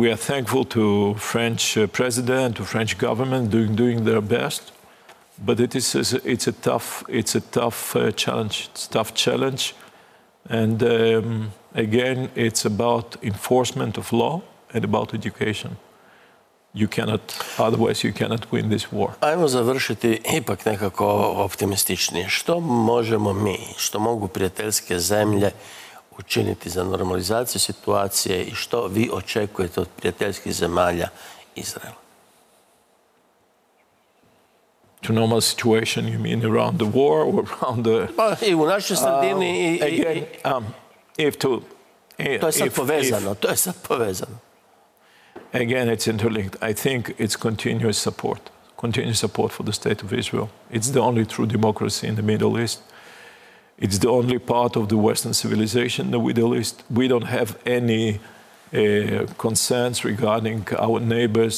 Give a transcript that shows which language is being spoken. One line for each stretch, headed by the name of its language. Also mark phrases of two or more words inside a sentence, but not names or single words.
English: We are thankful to French president, to French government doing their best. But it's a tough challenge. It's a tough challenge. And again, it's about enforcement of law and about education. Otherwise you cannot win this war.
Croatian: Ajmo završiti ipak nekako optimističnije. Što možemo mi, što mogu prijateljske zemlje učiniti za normalizaciju situacije i što vi očekujete od prijateljskih zemalja Izraela?
English: To normal situation, you mean around the war or around the...
Croatian: Pa i u našoj sredini to je sad povezano.
English: Again, it's interlinked. I think it's continuous support for the State of Israel. It's the only true democracy in the Middle East. It's the only part of the Western civilization in the Middle East. We don't have any concerns regarding our neighbors.